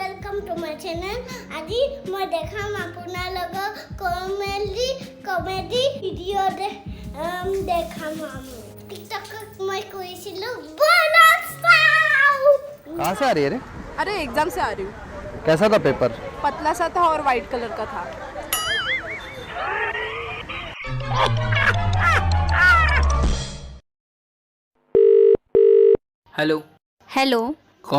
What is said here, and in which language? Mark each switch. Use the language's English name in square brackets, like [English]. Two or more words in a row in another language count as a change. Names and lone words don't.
[English] Welcome to my channel. [Assamese] আজি মই দেখাম আপোনালোকক [English] comedy video [Assamese] দেখাম। টিকটকত মই কৰিছিলোঁ ব্লগ চাও। [Hindi] कहाँ से आ रही है रे? अरे एग्जाम से आ रही हूँ। कैसा था पेपर? पतला सा था और [English] white colour [Hindi] का था। हेलो। हेलो, कौन?